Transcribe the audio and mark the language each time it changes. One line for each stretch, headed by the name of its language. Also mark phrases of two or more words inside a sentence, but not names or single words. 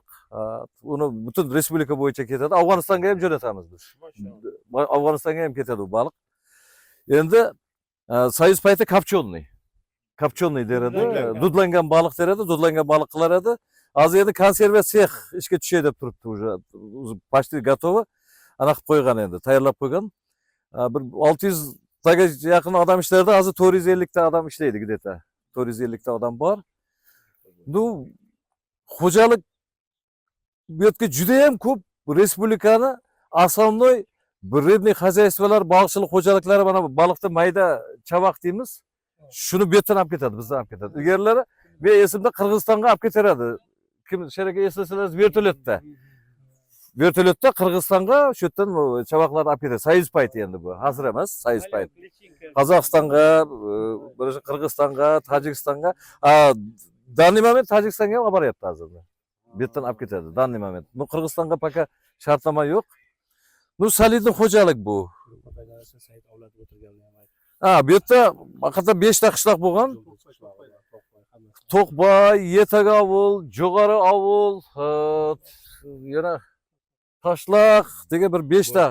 Uzbek: Uni butun respublika bo'yicha ketadi. Afg'onistonga ham jo'natamiz biz. Afg'onistonga ham ketadi bu baliq. Endi Soyuz payti kapchonniy. Kapchonniy deradi. Dudlangan baliq deradi, dudlangan baliq qilar edi. Hozir endi konserva sex ishga tushay deb turibdi уже.
Russian: Почти готово.
Uzbek: Ana qilib qo'ygan endi, tayyorlab qo'ygan. Bir 600 taga yaqin odam ishlardi, hozir 450 ta odam ishlaydi где-то. 450 ta odam bor. Bu xo'jalik bu yerga juda ham ko'p respublikani
Russian: основной rыбный хозяйстволар,
Uzbek: baliqchilik xo'jaliklari mana bu baliqni mayda chavoq deymiz. Shuni bu yerdan olib ketadi, bizdan olib ketadi. Ilgarilari men esimda Qirg'izistonga olib ketaradi. Kim sheraka eslasangiz vertolyotda. Vertolyotda Qirg'izistonga shu yerdan chavoqlarni olib ketadi. Soyuz payti endi bu. Hozir emas, Soyuz payti. Qozog'istonga, Qirg'izistonga, Tojikistonga,
Russian: данный момент
Uzbek: Tojikistonga ham olib boryapti hozir. Bu yerdan olib ketadi,
Russian: данный момент.
Uzbek: Bu Qirg'izistonga paka shartnoma yo'q. Bu solidniy xo'jalik bu. Bu yerda faqat 5 ta qishloq bo'lgan. To'qboy, Yetak avul, Jo'g'ari avul, yana Tashlaq degan bir 5 ta.